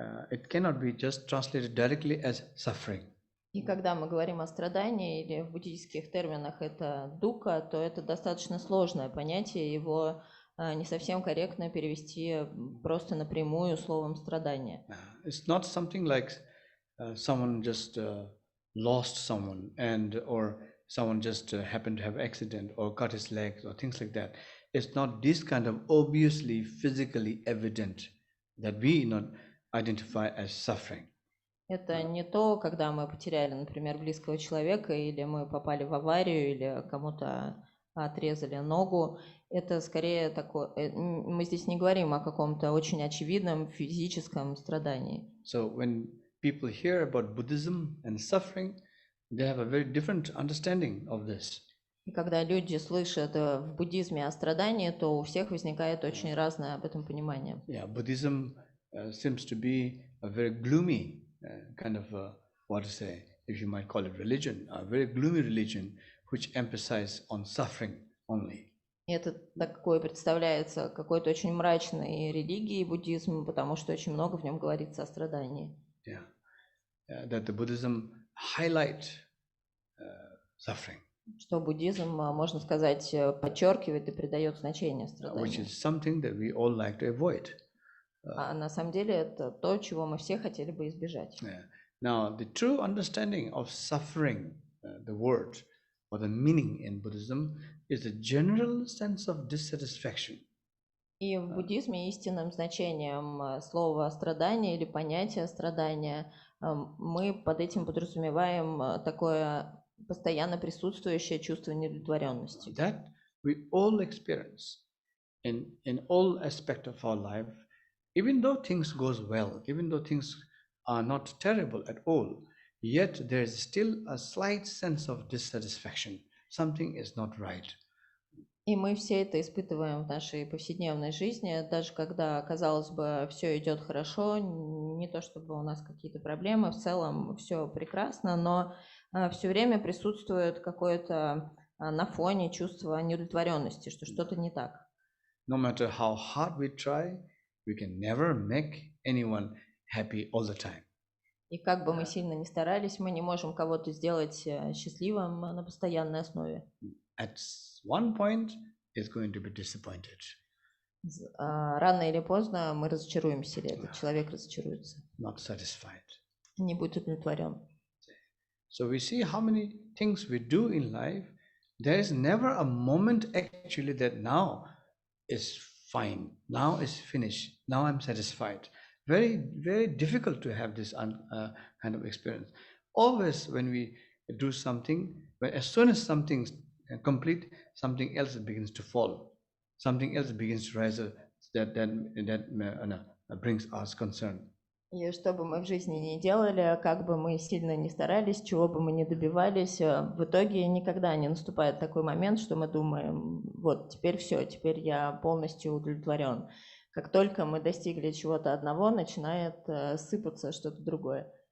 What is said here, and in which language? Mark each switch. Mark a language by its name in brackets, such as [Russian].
[English] It cannot be just translated directly as suffering. [Russian] И когда мы говорим о страдании, или в буддийских терминах это дуkkha, то это достаточно сложное понятие, его не совсем корректно перевести просто напрямую словом страдание. [English] It's not something like someone just lost someone or someone just happened to have accident or cut his legs or things like that. It's not this kind of obviously physically evident that we not identify as suffering. [Russian] Это не то, когда мы потеряли, например, близкого человека, или мы попали в аварию, или кому-то отрезали ногу. Это скорее такое... Мы здесь не говорим о каком-то очень очевидном физическом страдании. [English] So when people hear about Buddhism and suffering, they have a very different understanding of this. [Russian] И когда люди слышат в буддизме о страдании, то у всех возникает очень разное об этом понимание. [English] Yeah, Buddhism seems to be a very gloomy kind of, if you might call it religion, a very gloomy religion which emphasizes on suffering only. [Russian] И это такое представляется какой-то очень мрачной религией буддизм, потому что очень много в нем говорится о страдании. [English] Yeah, that the Buddhism highlight suffering. [Russian] Что буддизм, можно сказать, подчеркивает и придает значение страданию. [English] Which is something that we all like to avoid. [Russian] А на самом деле это то, чего мы все хотели бы избежать. [English] Yeah. Now, the true understanding of suffering, the word or the meaning in Buddhism, is a general sense of dissatisfaction. [Russian] И в буддизме истинным значением слова страдание или понятия страдания мы под этим подразумеваем такое постоянно присутствующее чувство неудовлетворенности. [English] That we all experience in all aspects of our life. Even though things goes well, even though things are not terrible at all, yet there is still a slight sense of dissatisfaction. Something is not right. [Russian] И мы все это испытываем в нашей повседневной жизни, даже когда, казалось бы, все идет хорошо, не то чтобы у нас какие-то проблемы, в целом все прекрасно, но все время присутствует какое-то на фоне чувство неудовлетворенности, что что-то не так. [English] No matter how hard we try, we can never make anyone happy all the time. [Russian] И как бы мы сильно ни старались, мы не можем кого-то сделать счастливым на постоянной основе. [English] At one point, is going to be disappointed. [Russian] Рано или поздно мы разочаруемся, или этот человек разочаруется. [English] Not satisfied. [Russian] Не будет удовлетворен. [English] So we see how many things we do in life. There is never a moment actually that now is fine, now is finished, now I'm satisfied. Very, very difficult to have this kind of experience. Always when we do something, but as soon as something's complete, something else begins to fall, something else begins to rise. That brings us concern. [Russian] И что бы мы в жизни ни делали, как бы мы сильно ни старались, чего бы мы ни добивались, в итоге никогда не наступает такой момент, что мы думаем, вот теперь все, теперь я полностью удовлетворен. Как только мы достигли чего-то одного, начинает сыпаться что-то другое.